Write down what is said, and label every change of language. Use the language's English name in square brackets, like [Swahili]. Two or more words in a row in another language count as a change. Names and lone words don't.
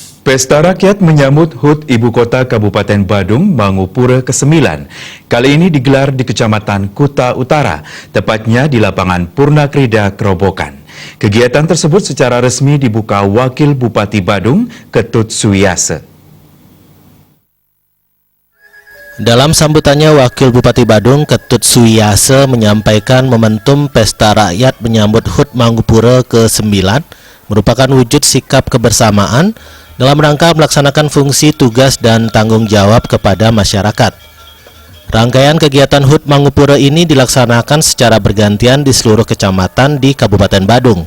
[Indonesian] Pesta Rakyat menyambut HUT Ibu Kota Kabupaten Badung Mangupura ke-9. Kali ini digelar di Kecamatan Kuta Utara, tepatnya di lapangan Purnakrida Kerobokan. Kegiatan tersebut secara resmi dibuka Wakil Bupati Badung, Ketut Suyase. Dalam sambutannya, Wakil Bupati Badung, Ketut Suyase, menyampaikan momentum Pesta Rakyat menyambut HUT Mangupura ke-9 merupakan wujud sikap kebersamaan dalam rangka melaksanakan fungsi, tugas, dan tanggung jawab kepada masyarakat. Rangkaian kegiatan HUT Mangupura ini dilaksanakan secara bergantian di seluruh kecamatan di Kabupaten Badung.